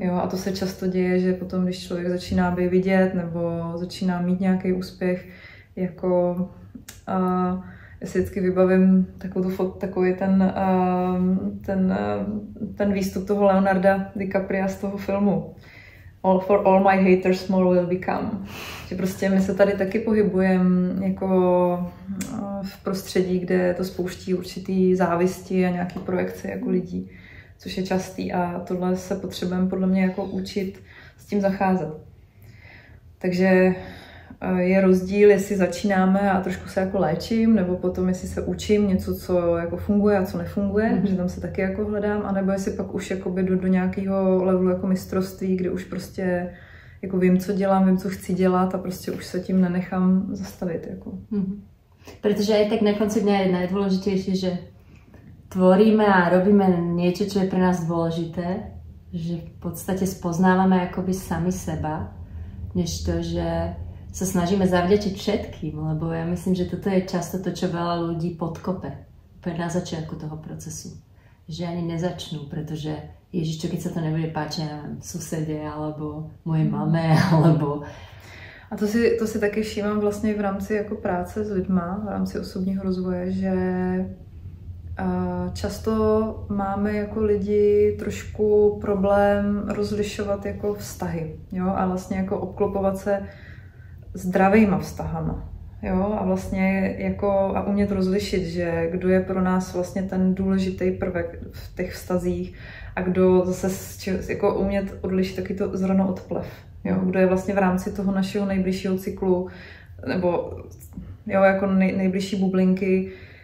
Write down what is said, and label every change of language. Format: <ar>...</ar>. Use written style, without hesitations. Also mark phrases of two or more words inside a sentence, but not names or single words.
<cs>Jo, a to se často děje, že potom, když člověk začíná být vidět nebo začíná mít nějaký úspěch, jako já si vždycky vybavím takový ten výstup toho Leonarda DiCapria z toho filmu.</cs> <en>For all my haters more will become.</en> <cs>Že prostě my se tady taky pohybujeme jako v prostředí, kde to spouští určitý závisti a nějaký projekce jako lidí, což je častý a tohle se potřebujeme podle mě jako učit s tím zacházet. Takže je rozdíl, jestli začínáme a trošku se jako léčím, nebo potom jestli se učím něco, co jako funguje a co nefunguje, že tam se taky jako hledám, anebo jestli pak už jakoby do nějakého levelu jako mistrovství, kde už prostě jako vím, co dělám, vím, co chci dělat a prostě už se tím nenechám zastavit. Jako.</cs> <sk>Protože aj tak na konci dňa je najdôležitejšie, že tvoríme a robíme niečo, čo je pre nás dôležité, že v podstate spoznávame akoby sami seba, než to, že sa snažíme zavďačiť všetkým, lebo ja myslím, že toto je často to, čo veľa ľudí podkope na začiatku toho procesu. Že ani nezačnú, pretože Ježiš, čo keď sa to nebude páčiť susede, alebo mojej mame, alebo...</sk> <cs>A to si taky všímám vlastně v rámci jako práce s lidma, v rámci osobního rozvoje, že často máme jako lidi trošku problém rozlišovat jako vztahy, jo, a vlastně jako obklopovat se zdravýma vztahama, jo, a vlastně jako a umět rozlišit, že kdo je pro nás vlastně ten důležitý prvek v těch vztazích a kdo zase jako umět odlišit taky to zrno od plev, jo, kdo je vlastně v rámci toho našeho nejbližšího cyklu nebo jo, jako nejbližší bublinky</cs>